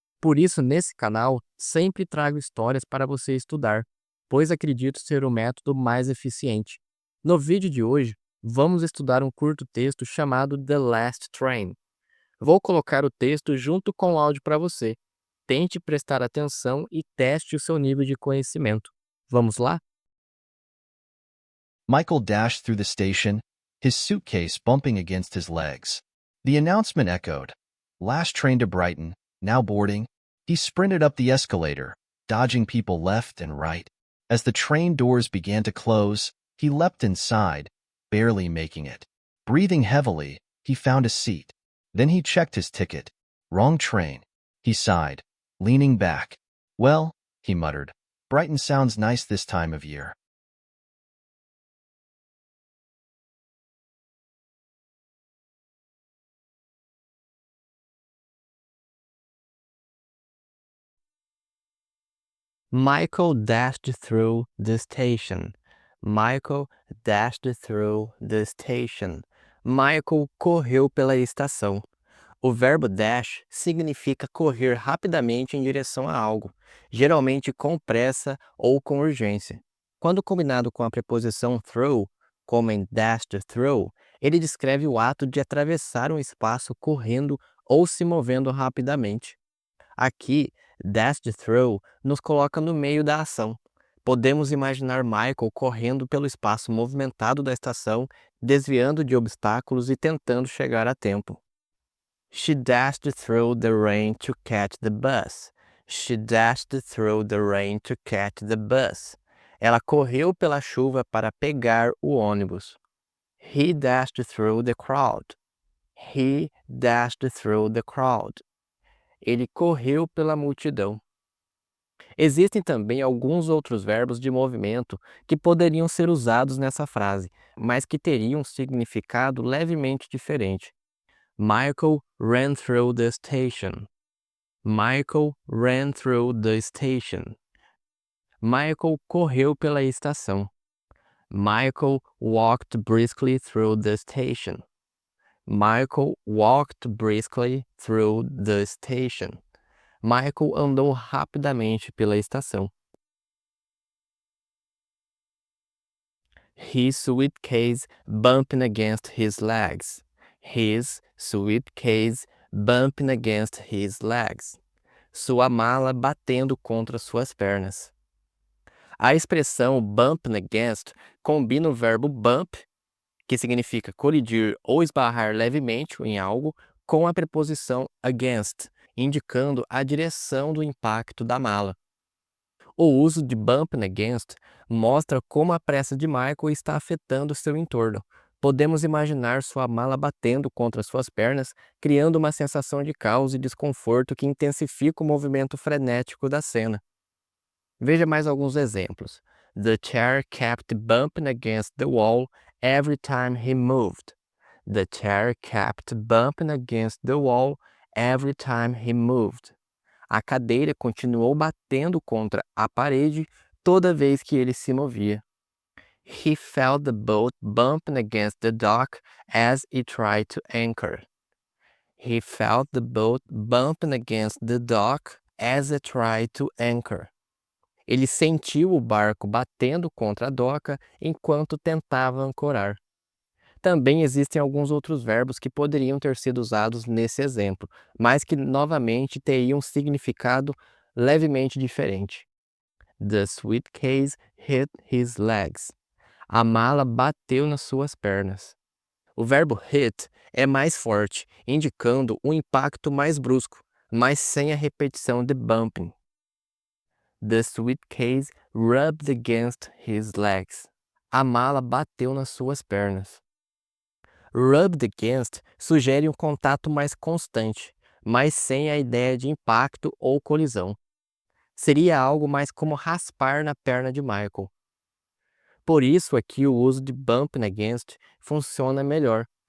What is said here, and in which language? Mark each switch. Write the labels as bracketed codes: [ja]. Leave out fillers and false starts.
[pt] Por isso, nesse canal, sempre trago histórias para você estudar, pois acredito ser o método mais eficiente. No vídeo de hoje, vamos estudar um curto texto chamado The Last Train. Vou colocar o texto junto com o áudio para você. Tente prestar atenção e teste o seu nível de conhecimento. Vamos lá? [en] Michael dashed through the station, his suitcase bumping against his legs. The announcement echoed. Last train to Brighton, now boarding. He sprinted up the escalator, dodging people left and right. As the train doors began to close, he leapt inside, barely making it. Breathing heavily, he found a seat. Then he checked his ticket. Wrong train. He sighed, leaning back. Well, he muttered, Brighton sounds nice this time of year. Michael dashed through the station. Michael dashed through the station. [pt] Michael correu pela estação. O verbo dash significa correr rapidamente em direção a algo, geralmente com pressa ou com urgência. Quando combinado com a preposição through, como em dashed through, ele descreve o ato de atravessar um espaço correndo ou se movendo rapidamente. Aqui, dashed through nos coloca no meio da ação. Podemos imaginar Michael correndo pelo espaço movimentado da estação, desviando de obstáculos e tentando chegar a tempo. [en] She dashed through the rain to catch the bus. She dashed through the rain to catch the bus. [pt] Ela correu pela chuva para pegar o ônibus. [en] He dashed through the crowd. He dashed through the crowd. [pt] Ele correu pela multidão. Existem também alguns outros verbos de movimento que poderiam ser usados nessa frase, mas que teriam um significado levemente diferente. [en] Michael ran through the station. Michael ran through the station. [pt] Michael correu pela estação. [en] Michael walked briskly through the station. Michael walked briskly through the station. [pt] Michael andou rapidamente pela estação. [en] His suitcase bumping against his legs. His suitcase bumping against his legs. [pt] Sua mala batendo contra suas pernas. A expressão bumping against combina o verbo bump, que significa colidir ou esbarrar levemente em algo, com a preposição against, indicando a direção do impacto da mala. O uso de bumping against mostra como a pressa de Michael está afetando seu entorno. Podemos imaginar sua mala batendo contra suas pernas, criando uma sensação de caos e desconforto que intensifica o movimento frenético da cena. Veja mais alguns exemplos. [en] The chair kept bumping against the wall every time he moved. The chair kept bumping against the wall every time he moved. [pt] A cadeira continuou batendo contra a parede toda vez que ele se movia. [en] He felt the boat bumping against the dock as it tried to anchor. He felt the boat bumping against the dock as it tried to anchor. [pt] Ele sentiu o barco batendo contra a doca enquanto tentava ancorar. Também existem alguns outros verbos que poderiam ter sido usados nesse exemplo, mas que novamente teriam um significado levemente diferente. [en] The suitcase hit his legs. [pt] A mala bateu nas suas pernas. O verbo hit é mais forte, indicando um impacto mais brusco, mas sem a repetição de bumping. [en] The suitcase rubbed against his legs. [pt] A mala bateu nas suas pernas. Rubbed against sugere um contato mais constante, mas sem a ideia de impacto ou colisão. Seria algo mais como raspar na perna de Michael. Por isso aqui o uso de bumping against funciona melhor.